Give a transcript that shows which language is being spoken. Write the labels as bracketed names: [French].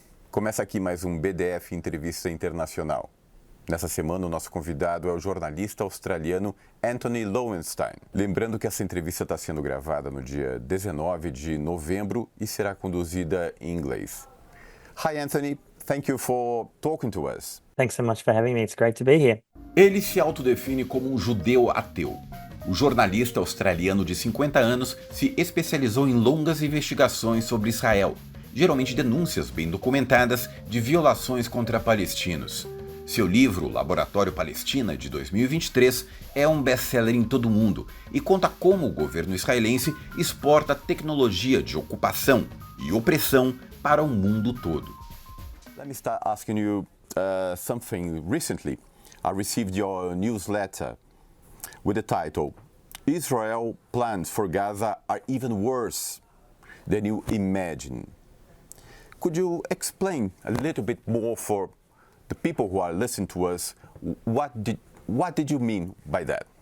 [Portuguese] Começa aqui mais um BdF Entrevista Internacional. Nessa semana, o nosso convidado é o jornalista australiano Antony Lowenstein. Lembrando que essa entrevista está sendo gravada no dia 19 de novembro e será conduzida em inglês. [English] Hi, Antony. Thank you for talking to us. Thanks so much for having me. It's great to be here. [Portuguese] Ele se autodefine como um judeu ateu. O jornalista australiano de 50 anos se especializou em longas investigações sobre Israel, geralmente denúncias bem documentadas de violações contra palestinos. Seu livro, Laboratório Palestina, de 2023, é um best-seller em todo o mundo e conta como o governo israelense exporta tecnologia de ocupação e opressão para o mundo todo. [English] Let me start asking you something. Recently, I received your newsletter with the title, Israel plans for Gaza are even worse than you imagine. Could you explain a little bit more for the people who are listening to us, what did you mean by that?